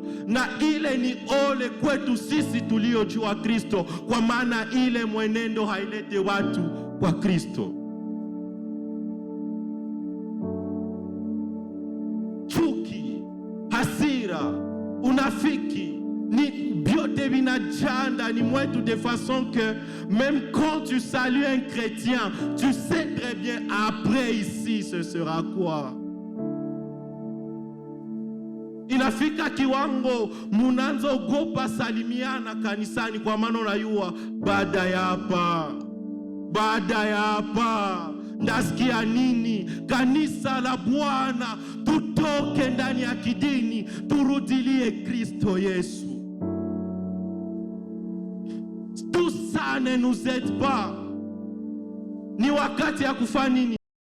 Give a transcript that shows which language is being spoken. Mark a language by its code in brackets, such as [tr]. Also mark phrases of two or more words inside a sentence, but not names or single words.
[sw] Na ile ni ole kwetu sisi tuliojua Kristo, kwa maana ile mwenendo hailete watu kwa Kristo. Chuki, hasira, unafiki ni biote binajaa ndani mwetu [fr] de façon que même quand tu salues un chrétien, tu sais très bien après ici ce sera quoi. [sw] Inafika kiwango munanza ogopa salimiana kanisani, kwa maana unajua baada ya hapa ndasikia nini? Kanisa la Bwana, tutoke ndani ya kidini, turudilie Kristo Yesu. [fr] Tout ça ne nous aide pas. [sw] Ni wakati ya kufanya nini?